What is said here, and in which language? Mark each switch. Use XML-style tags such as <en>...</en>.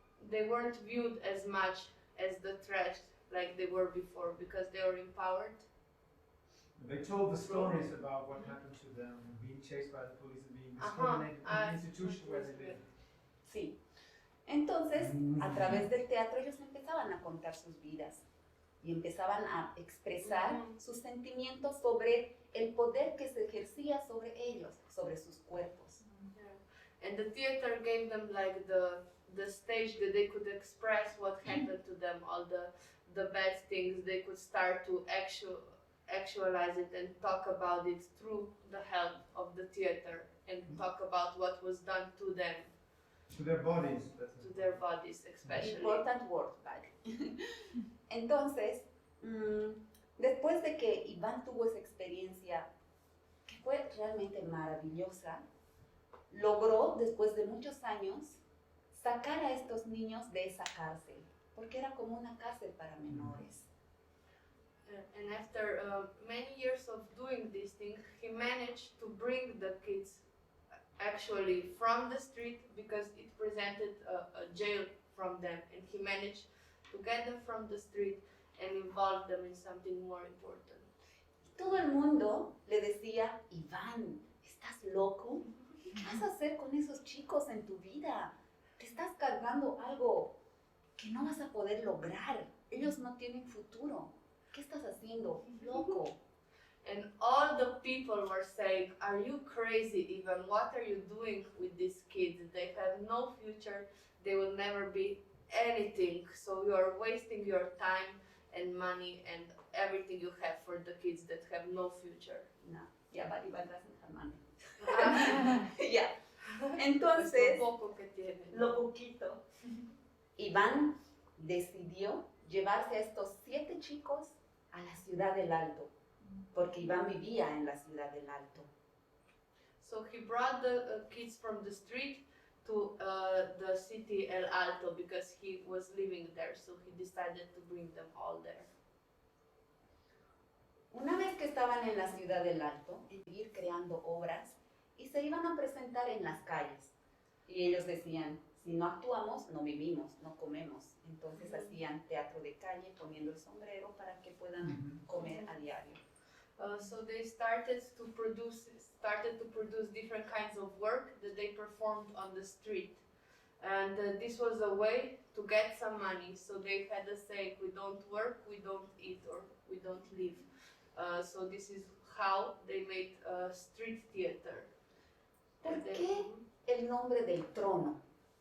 <en>They weren't viewed as much as the trash like they were before because they were empowered. They told the stories about what happened to them, being chased by the police and being discriminated in the institution where they lived.</en> <es>Sí. Entonces, a través del teatro ellos empezaban a contar sus vidas y empezaban a expresar sus sentimientos sobre el poder que se ejercía sobre ellos, sobre sus cuerpos.</es> <en>Yeah. And the theater gave them like the stage that they could express what happened to them, all the bad things. They could start to actualize it and talk about it through the help of the theater and talk about what was done to them. To their bodies. To their bodies, especially. Important word, body.</en> <es>Entonces, después de que Iván tuvo esa experiencia que fue realmente maravillosa, logró, después de muchos años, sacar a estos niños de esa cárcel, porque era como una cárcel para menores.</es> <en>And after many years of doing this thing, he managed to bring the kids actually from the street because it presented a jail from them, and he managed to get them from the street and involve them in something more important.</en> <es>Todo el mundo le decía, Iván, ¿estás loco? ¿Qué vas a hacer con esos chicos en tu vida? Te estás cargando algo que no vas a poder lograr. Ellos no tienen futuro. ¿Qué estás haciendo? Loco.</es> <en>And all the people were saying, are you crazy, Ivan? What are you doing with these kids? They have no future. They will never be anything. So you are wasting your time and money and everything you have for the kids that have no future.</en> <es>No, ya va,</es> <en>Iván doesn't have money.</en> <es>Ya. Entonces, Lo poco que tiene. lo poquito. Iván decidió llevarse a estos 7 chicos a la ciudad del Alto, porque Iván vivía en la ciudad del Alto.</es> <en>So he brought the kids from the street to the city El Alto because he was living there. So he decided to bring them all there.</en> <es>Una vez que estaban en la ciudad del Alto, seguir creando obras y se iban a presentar en las calles. Y ellos decían, si no actuamos, no vivimos, no comemos. Entonces hacían teatro de calle poniendo el sombrero para que puedan comer a diario.</es> <en>So they started to produce different kinds of work that they performed on the street. And this was a way to get some money. So they had a saying, we don't work, we don't eat, or we don't live. So this is how they made street theater.</en> <es>¿Por qué el nombre del trono?</es>